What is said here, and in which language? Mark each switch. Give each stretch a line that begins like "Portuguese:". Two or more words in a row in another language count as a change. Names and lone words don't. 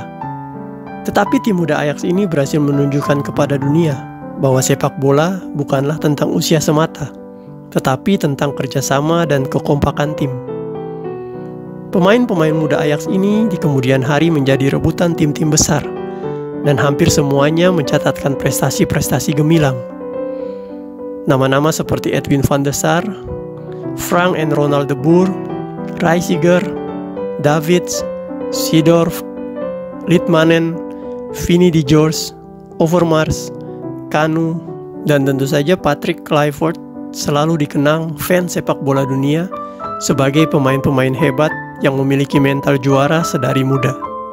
Indonesian: Tetapi tim muda Ajax ini berhasil menunjukkan kepada dunia bahwa sepak bola bukanlah tentang usia semata, tetapi tentang kerjasama dan kekompakan tim. Pemain-pemain muda Ajax ini di kemudian hari menjadi rebutan tim-tim besar, dan hampir semuanya mencatatkan prestasi-prestasi gemilang. Nama-nama seperti Edwin van der Sar, Frank and Ronald de Boer, Reiziger, Davids, Seedorf, Litmanen, Vinnie de George, Overmars, Kanu, dan tentu saja Patrick Kluivert selalu dikenang fans sepak bola dunia sebagai pemain-pemain hebat yang memiliki mental juara sedari muda.